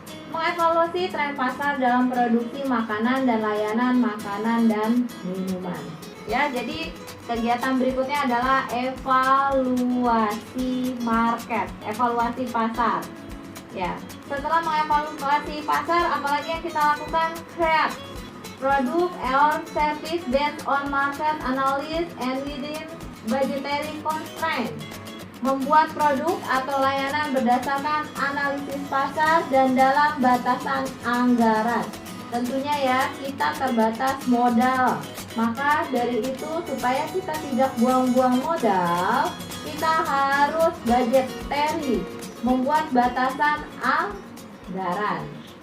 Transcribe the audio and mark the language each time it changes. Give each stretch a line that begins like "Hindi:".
Indonesian: Mengevaluasi tren pasar dalam produksi makanan dan layanan makanan dan minuman. Ya, jadi kegiatan berikutnya adalah evaluasi market, evaluasi pasar. Ya, setelah mengevaluasi pasar, apalagi yang kita lakukan?
English: Create product or service based on market analysis and within budgetary constraint.
Indonesian: Membuat produk atau layanan berdasarkan analisis pasar dan dalam batasan anggaran. Tentunya ya, kita terbatas modal. Maka dari itu, supaya kita tidak buang-buang modal, kita harus budgetary, membuat batasan anggaran.